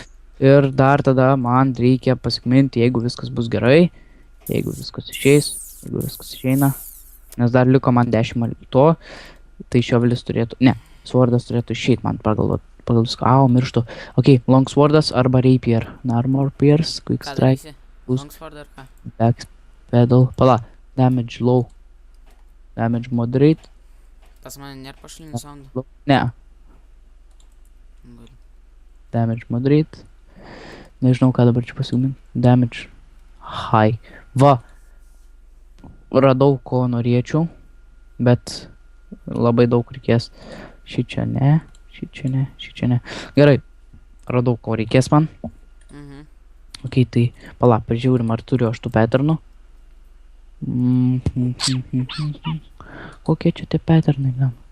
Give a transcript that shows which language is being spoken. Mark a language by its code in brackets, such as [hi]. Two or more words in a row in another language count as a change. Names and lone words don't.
[lt] Ir dar tada man reikia pasikminti, jeigu viskas bus gerai, jeigu viskas išeina, nes dar liko man 10 to, tai šiovelis turėtų, ne, swordas turėtų išeiti man pagal viską, mirštu. Ok, longswordas arba rapier, [en] armor pierce, quick [lt] Ką [en] strike, [lt] darysi? [en] boost. [lt] Longsword ar ką? [en] back pedal, pala, damage low, damage moderate, [lt] Pas mane nėra pašalinių sondų. low, ne, [en] damage moderate, [lt] nežinau ką dabar čia pasigaminti, [en] damage high, [lt] va, radau ko norėčiau, bet labai daug reikės, šičia ne, gerai, radau ko reikės man, ok, tai pala, pažiūrim ar turiu aš tų patternų, Kokie čia tie patternai, blem?